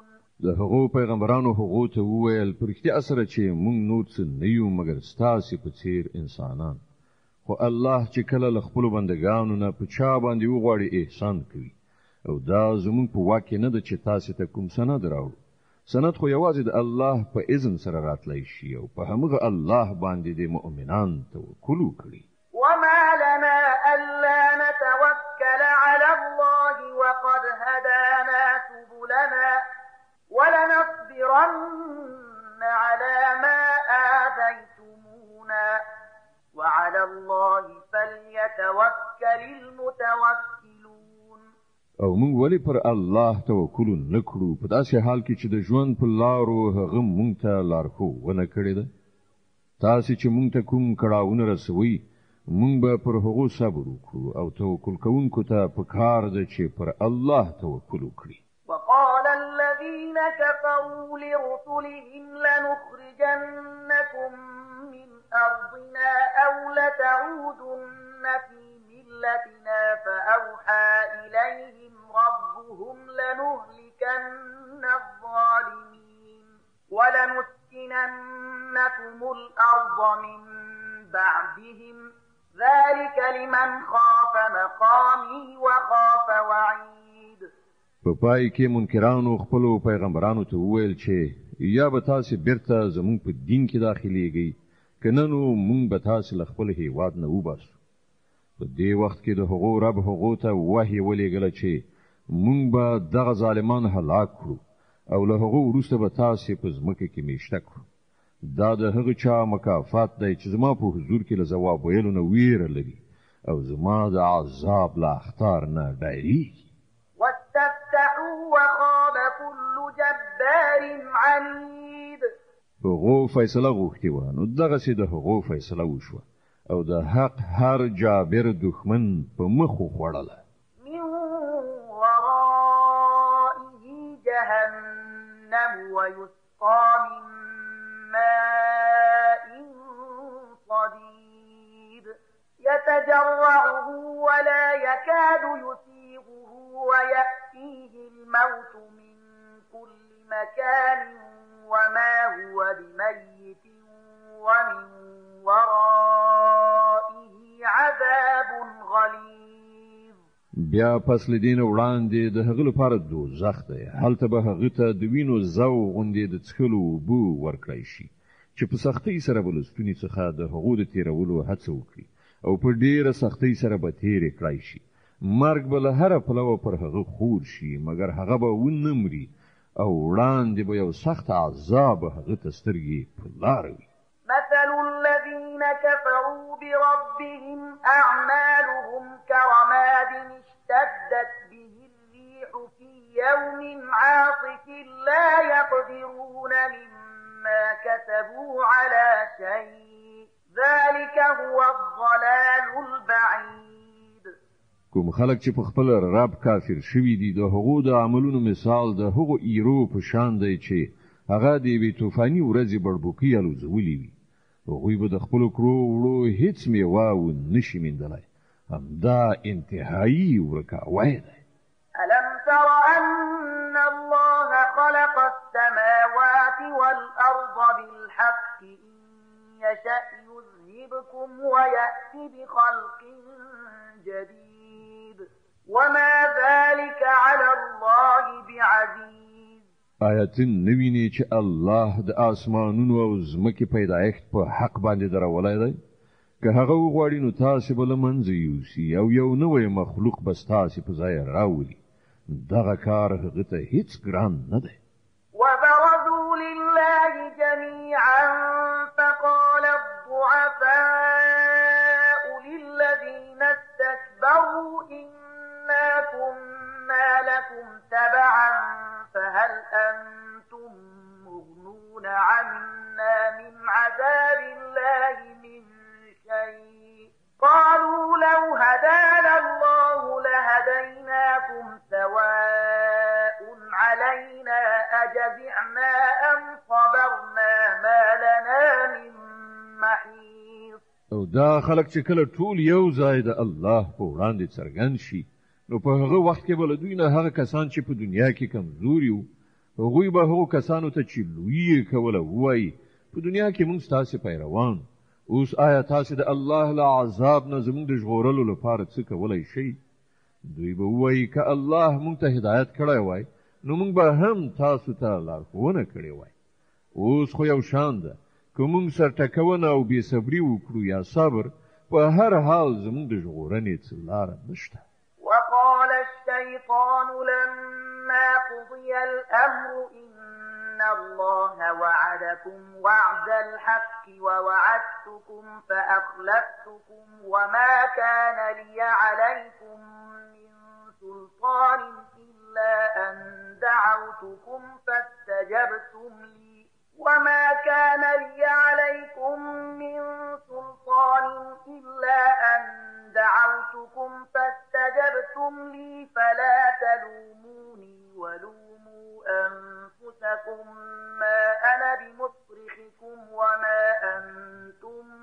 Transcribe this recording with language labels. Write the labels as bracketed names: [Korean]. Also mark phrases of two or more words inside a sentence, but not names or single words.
[Pashto] د هغو پیغمبرانو هغو ته وویل په رښتیا سره چې موږ نور څه نه یو مګر ستاسې په څیر انسانان، خو الله چې کله له خپلو بندګانو نه په چا باندې وغواړي احسان کوي او دا زموږ په واک کې نه ده چې تاسې ته کوم سند راوړو. سند خو یوازې د الله په اذن سره راتلی شي او په همغه الله باندې د مؤمنان توکل وکړي. [Arabic] وما لنا ألا نتوكل على الله وقد هدانا سبلنا ولنصبرن على ما آذيتمونا وعلى الله فليتوكل المتوكلون. [Pashto] او موږ ولی پر الله توکل نکړو په داسې حال کې چې د ژوند په لارو هغه موږ ته لارښوونه کړې ده؟ تاسې چې موږ ته کوم کړاوونه رسوي موږ به پر هغو صبر وکړو او توکل کوونکو ته پکار ده چې پر الله توکل وکړي. [Arabic] وقال الذين كفروا لرسلهم لنخرجنكم من أرضنا أو لتعودن في ملتنا فأوحى إليهم ربهم لنهلكن الظالمين ولنسكننكم الأرض من بعدهم ذلك لمن خاف مقامي وخاف وعيد. [Pashto] په پای کې منکرانو خپلو پیغمبرانو ته وویل چې یا به تاسو بیرته زموږ په دین کې داخليږئ کنه نو موږ به تاسو له خپل هیواد نه وباسو. په دې وخت کې د هغو رب هغو ته وحی ولېږله چې موږ به دغه ظالمان هلاک کړو او له هغو وروسته به تاسو په ځمکه کې میشته کړو. دا د هغه چا مکافات دی چې زما په حضور کې له ځواب ویلو نه ویره لري او زما د عذاب لا اختار نه ډایریږي. [Arabic] واستفتحوا وخاب كل جبار عنيد. [Pashto] هغو فیصله غوښتې وه، نو دغسې د هغو فیصله وشوه او د حق هر جابر دښمن په مخ وخوړله. [Arabic] من ورائه جهنم ويسقى من ماء صديد يتجرعه ولا يكاد يسيغه ويأتيه الموت من كل مكان وما هو بميت ومن ورائه عذاب غليظ. [Pashto] بیا پس لدین وړاندې د هغه لپاره دوزخ دی، هلته به هغه ته د وینو زو غوندې د څښلو اوبه ورکړی شي چې په سختۍ سره به له ستوني څخه د هغو د تېرولو هڅه وکړي او په ډېره سختۍ سره به تېرې کړی شي. مرګ به له هره پلوه پر هغه خور شي، مګر هغه به ونه مري او وړاندې به یو سخت عذاب هغه ته سترګې په لاره وي. [Arabic] مثل الذين كفروا بربهم أعمالهم كرماد اشتدت به الريح في يوم عاصف لا يقدرون مما كسبوا على شيء ذلك هو الضلال البعيد. [Pashto] کوم خلک چې په خپل رب کافر شوي دي، د هغو د عملونو مثال د هغو ایرو په شان دی چې هغه د یوې طوفاني ورځې بړبوکۍ الوځولې وي. هغوی به د خپلو کړو وړو هیڅ میوه ونشي موندلی. همدا انتهایی ورکاوی دی. [Arabic] ألم تر أن الله خلق السماوات والأرض بالحق إن يشأ يذهبكم ويأتي بخلق جديد وما ذلك على الله بعزيز. [Pashto] آیتن نویني چې الله د آسمانونو او ځمکې پیدایښت په حق باندې درولی دی. که هغه وغواړي نو تاسې به له منځه یوسي او یو نوی مخلوق به ستاسې په ځای راولي. دغه کار هغه ته هیڅ ګران نه دی. [Arabic] وبرزوا لله جميعا فقال الضعفاء للذين استكبروا إنا كنا لكم تبعا فهل أنتم مغنون عنا من عذاب الله من شيء قالوا لو هدانا الله لهديناكم سواء علينا أجزعنا أم صبرنا ما لنا من محيص. [Pashto] او دا خلک چې کله ټول یو ځای د الله په وړاندې څرګند شي، نو په هغه وخت کې به له دوی نه هغه کسان چې په دنیا کې کمزوري وو، هغوی به هغو کسانو ته چې لوی یې کوله ووایي په دنیا کې موږ ستاسې پیروان، اوس آیا تاسې د الله له عذاب نه زموږ د ژغورلو لپاره څه کولی شئ؟ دوی به ووایي که الله موږ ته هدایت کړی وای نو موږ به هم تاسو ته لارښوونه کړې وای. اوس خو یو شان ده، که موږ سرټکونه او بېصبري وکړو یا صبر، په هر حال زموږ د ژغورنې څه لاره نشته. [Arabic] وقال الشيطان لما قضي الأمر إن الله وعدكم وعد الحق ووعدتكم فأخلفتكم وما كان لي عليكم من سلطان إلا أن دعوتكم فاستجبتم لي وما كان لي عليكم من سلطان إلا أن دعوتكم فاستجبتم لي فلا تلوموني ولوموا أنفسكم ما أنا بمصرخكم وما أنتم